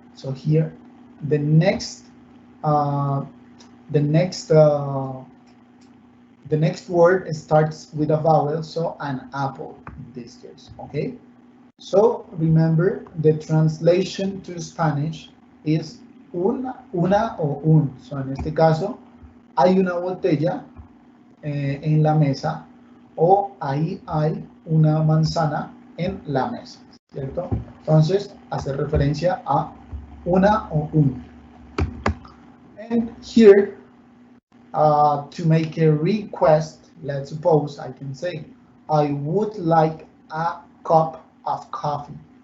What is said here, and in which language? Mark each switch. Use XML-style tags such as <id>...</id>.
<en>So here, the next word starts with a vowel, so an apple in this case, okay? So remember, the translation to Spanish is una o un.</en> <es>So en este caso, hay una botella en la mesa, o ahí hay una manzana en la mesa, ¿cierto? Entonces, hace referencia a una o un.</es> <en>And here, to make a request, let's suppose I can say, I would like a cup of coffee.</en>